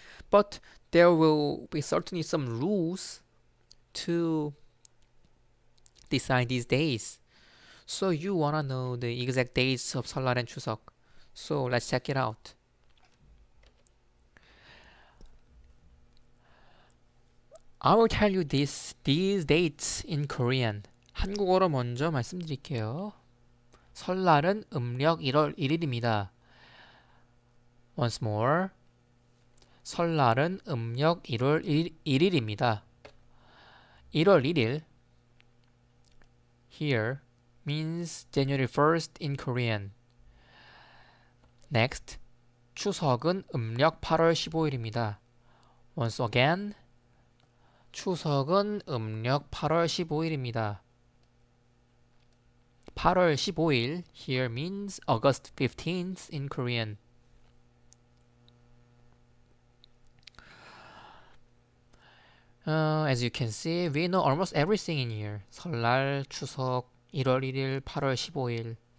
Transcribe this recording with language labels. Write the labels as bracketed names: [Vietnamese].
[English] But there will be certainly some rules to decide these days. So you wanna know the exact dates of 설날 and 추석. So let's check it out. I will tell you these dates in Korean. [Korean] 한국어로 먼저 말씀드릴게요. 설날은 음력 1월 1일입니다. [English] Once more. [Korean] 설날은 음력 1월 1일입니다. [English] 1월 1일 here means January 1st in Korean. [Korean] Next, 추석은 음력 8월 15일입니다. [English] Once again, [Korean] 추석은 음력 8월 15일입니다. [English] 8월 15일 here means August 15th in Korean. As you can see, we know almost everything in here. [Korean] 설날, 추석, 1월 1일, 8월 15일.